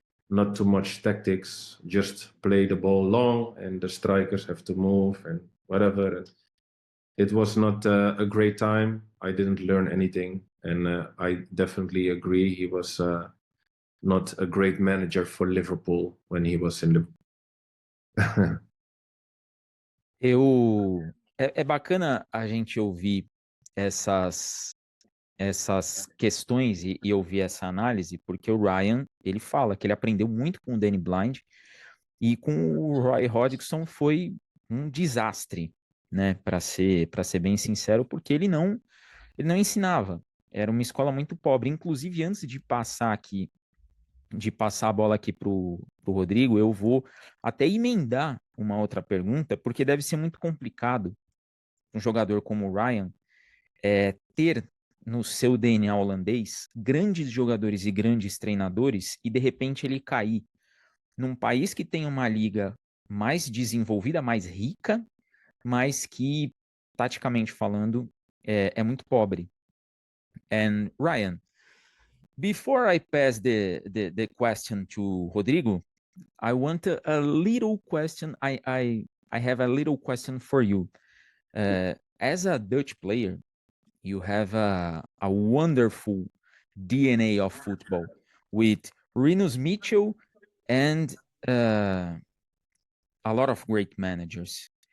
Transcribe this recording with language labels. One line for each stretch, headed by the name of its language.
English: Not too much tactics, just play the ball long and the strikers have to move and whatever. And it was not a great time. I didn't learn anything. And I definitely agree. He was not a great manager for Liverpool when he was in Liverpool.
Portuguese: É bacana a gente ouvir essas questões e ouvir essa análise, porque o Ryan, ele fala que ele aprendeu muito com o Danny Blind e com o Roy Hodgson foi um desastre, né, para ser bem sincero, porque ele não ensinava. Era uma escola muito pobre. Inclusive, antes de passar a bola aqui pro Rodrigo, eu vou até emendar uma outra pergunta, porque deve ser muito complicado um jogador como o Ryan ter no seu DNA holandês grandes jogadores e grandes treinadores e de repente ele cair num país que tem uma liga mais desenvolvida, mais rica, mas que, taticamente falando, é muito pobre.
English: And Ryan, before I pass the question to Rodrigo, I want a little question. I have a little question for you. As a Dutch player, you have a wonderful DNA of football with Rinus Michel and a lot of great managers.